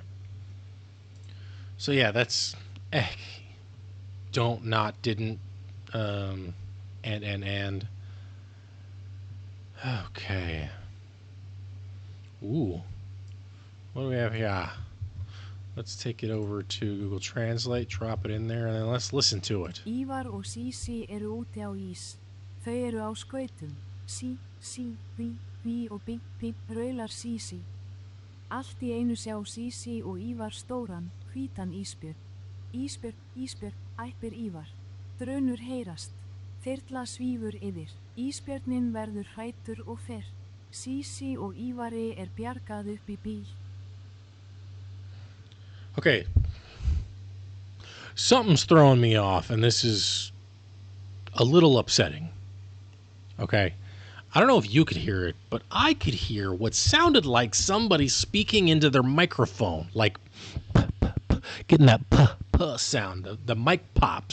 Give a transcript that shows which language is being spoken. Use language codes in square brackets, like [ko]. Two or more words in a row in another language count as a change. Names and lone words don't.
[en] So yeah, that's don't, not, didn't, and. Okay. Ooh. What do we have here? Let's take it over to Google Translate, drop it in there, and then let's listen to it. [is] Ívar og Sísi eru úti á ís. Þau eru á skautum. Sí, hví og bíp, raular Sísi. Allt í einu sjá Sísi og Ívar stóran, hvítan ísbjörn. Ísbjörn, æpir Ívar. Drunur heyrast. Þyrla svífur yfir. Ísbjörnin verður hræddur og fer. Sísi og Ívari bjargað upp í bíl. [en] Okay. Something's throwing me off, and this is a little upsetting. Okay. I don't know if you could hear it, but I could hear what sounded like somebody speaking into their microphone, like getting that sound, the mic pops.